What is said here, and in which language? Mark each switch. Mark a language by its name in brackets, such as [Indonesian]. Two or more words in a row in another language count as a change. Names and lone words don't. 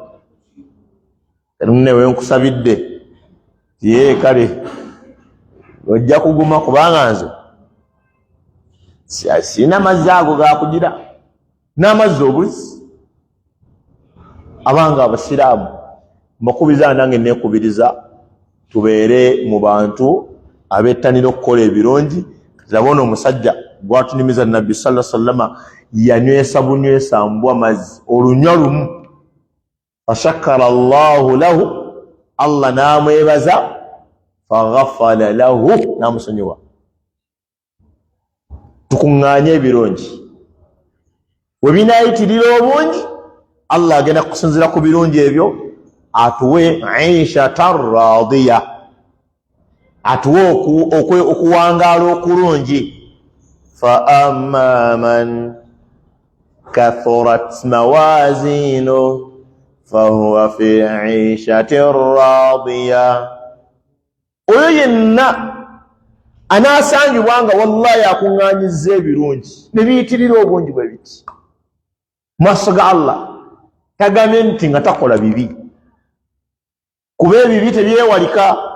[Ganda] newe nkusabidde ye kale ojja kuguma kubanga nze sina mazzi ago gakugira n'amazzi obulizi abanga abasiraamu mbakubiriza nange nekubiriza tubeere mu bantu abettanira okukola ebirungi. Labona omusajja gwatunimiza Nabbi [Arabic] صلى الله عليه وسلم [Ganda] yanywesa bunywesa mbwa mazzi olunywa lumu, [Arabic] فشكر الله له, [Ganda] Allah namwebaza, [Arabic] فغفر له, [Ganda] namusonyiwa. Tukuŋŋaanye ebirungi, webinaayitirira obungi Allah agenda kusinzira ku birungi ebyo atuwe [Arabic] عيشة راضية, [Ganda] atuwe okuwangaala okulungi. [Arabic] فأما من كثرت موازينه فهو في عيشة راضية, [Ganda] oyo yenna anaasangibwa nga wallahi akuŋŋaanyizza ebirungi ne biyitirira obungi bwe biti mu maaso ga Allah. Tagame nti nga takola bibi, kuba ebibi tebyewalika.